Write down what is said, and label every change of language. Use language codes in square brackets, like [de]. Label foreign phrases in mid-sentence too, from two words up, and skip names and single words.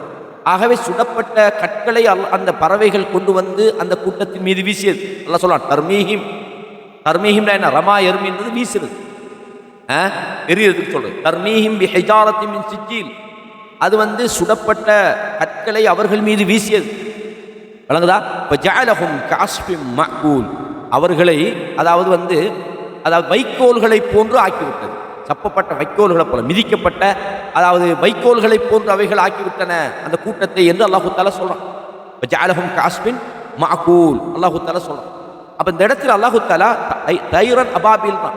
[ta] ஆகவே சுடப்பட்ட கற்களை அந்த பறவைகள் கொண்டு வந்து அந்த கூட்டத்தின் மீது வீசியது. அல்லாஹ் சொல்றான் தர்மீஹிம், தர்மீஹிம்னா என்ன, ரமா எர்மின்றது வீசுறது, எரியறதுக்கு சொல்றது. [ar] ترميهم بحجارة من سجيل, [ta] அது சுடப்பட்ட கற்களை அவர்கள் மீது வீசியது. விளங்குதா? [ar] فَجَعَلَهُمْ كَعَصْفٍ مَأْكُولٍ [ta] அவர்களை அதாவது வைக்கோல்களை போன்று ஆக்கிவிட்டது. சப்பப்பட்ட வைக்கோல்களை போல, மிதிக்கப்பட்ட அதாவது வைக்கோல்களை போன்று அவைகள் ஆக்கிவிட்டன அந்த கூட்டத்தை என்று [ar] الله تعالى [ta] சொல்றான். [ar] وجعلهم كعصف مأكول الله تعالى சொல்றான். [ta] அப்ப இந்த இடத்துல [ar] الله تعالى طيرا أبابيل [ta] தான்.